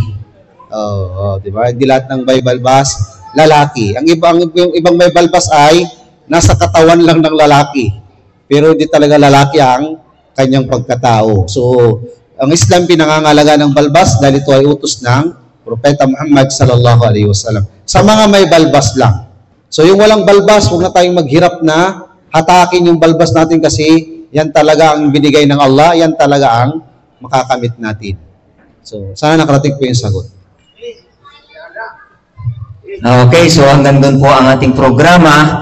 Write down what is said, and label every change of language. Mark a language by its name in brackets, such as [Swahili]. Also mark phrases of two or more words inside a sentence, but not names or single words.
[Filipino] Diba? Hindi lahat ng may balbas, lalaki. Yung ibang may balbas ay nasa katawan lang ng lalaki. Pero hindi talaga lalaki ang kanyang pagkatao. So, ang Islam pinangangalaga ng balbas dahil ito ay utos ng Propeta Muhammad [Arabic] صلى الله عليه وسلم. [Filipino] Sa mga may balbas lang. So, yung walang balbas, huwag na tayong maghirap na hatakin yung balbas natin kasi yan talaga ang binigay ng Allah, yan talaga ang makakamit natin. So, sana nakarating po yung sagot. Okay, so hanggang doon po ang ating programa.